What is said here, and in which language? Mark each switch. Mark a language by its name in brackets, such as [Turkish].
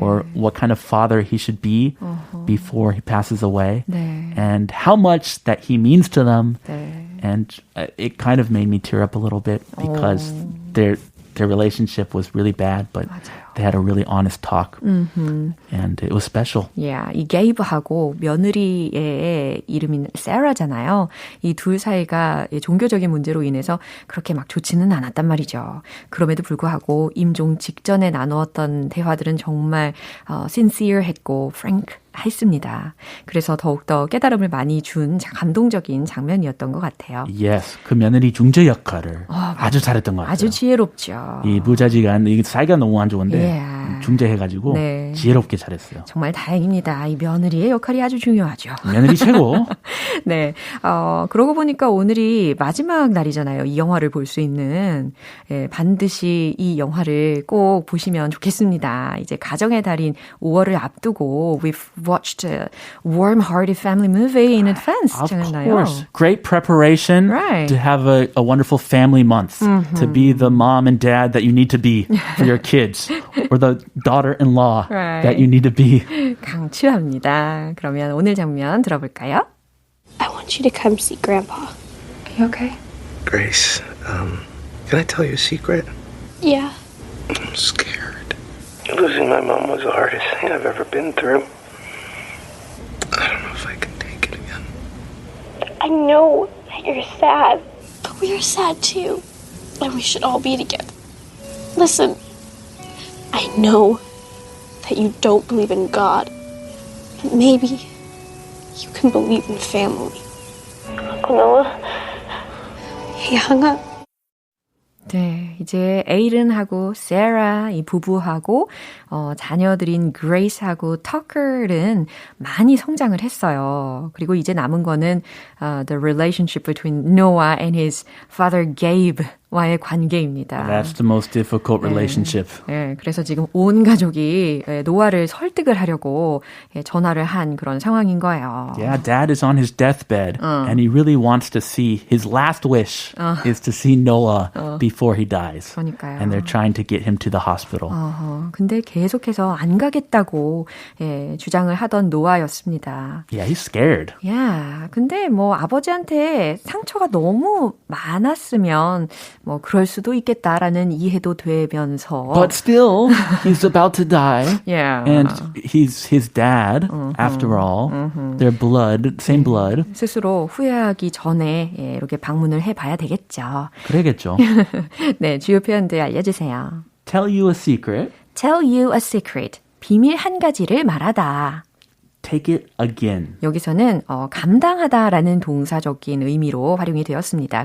[English] or what kind of father he should be before he passes away, [Korean] 네. [English] and how much that he means to them. [Korean] 네. [English] And it kind of made me tear up a little bit because their relationship was really bad, but [Korean] 맞아요. [English] they had a really honest talk, and it was special. [Korean] Yeah, 이 게이브하고 며느리의 이름인 세라잖아요. 이 둘 사이가 종교적인 문제로 인해서 그렇게 막 좋지는 않았단 말이죠. 그럼에도 불구하고 임종 직전에 나누었던 대화들은 정말 sincere했고 frank 했습니다. 그래서 더욱더 깨달음을 많이 준 감동적인 장면이었던 것 같아요. Yes, 그 며느리 중재 역할을 아주 잘했던 것 같아요. 아주 지혜롭죠. 이 부자지간 이 사이가 너무 안 좋은데 중재해가지고 네. 지혜롭게 잘했어요. 정말 다행입니다. 이 며느리의 역할이 아주 중요하죠. 며느리 최고. 네, 그러고 보니까 오늘이 마지막 날이잖아요. 이 영화를 볼 수 있는. 예, 반드시 이 영화를 꼭 보시면 좋겠습니다. 이제 가정의 달인 5월을 앞두고 [English] we've watched a warm-hearted family movie in advance. Of [Korean] 잖아요. [English] course. Great preparation Right. to have a wonderful family month, to be the mom and dad that you need to be for your kids, or the daughter-in-law Right. that you need to be. [Korean] 강추합니다. 그러면 오늘 장면 들어볼까요? [English] I want you to come see Grandpa. Are you okay? Grace, can I tell you a secret? Yeah. I'm scared. Losing my mom was the hardest thing I've ever been through. I don't know if I can take it again. I know that you're sad, but we are sad too. And we should all be together. Listen, I know that you don't believe in God. But maybe you can believe in family. Uncle Noah, he hung up. [Korean] 네, 이제 에이든하고 세라 이 부부하고 자녀들인 그레이스하고 터커는 많이 성장을 했어요. 그리고 이제 남은 거는 [English] the relationship between Noah and his father Gabe [Korean] 와의 관계입니다. [English] That's the most difficult relationship. [Korean] 네, 그래서 지금 온 가족이 노아를 설득을 하려고 전화를 한 그런 상황인 거예요. [English] Yeah, dad is on his deathbed, and he really wants to see, his last wish is to see Noah before he dies. [Korean] 그러니까요. [English] And they're trying to get him to the hospital. [Korean] 근데 계속해서 안 가겠다고 주장을 하던 노아였습니다. [English] Yeah, he's scared. [Korean] 야, 근데 뭐 아버지한테 상처가 너무 많았으면 뭐 그럴 수도 있겠다라는 이해도 되면서 [English] But still, he's about to die. Yeah. And he's his dad, after all. Their blood, same blood. [Korean] 스스로 후회하기 전에 이렇게 방문을 해봐야 되겠죠. 그래야겠죠. 네, 주요 표현들 알려주세요. [English] Tell you a secret. Tell you a secret. [Korean] 비밀 한 가지를 말하다. [English] Take it again. [Korean] 여기서는 감당하다라는 동사적인 의미로 활용이 되었습니다.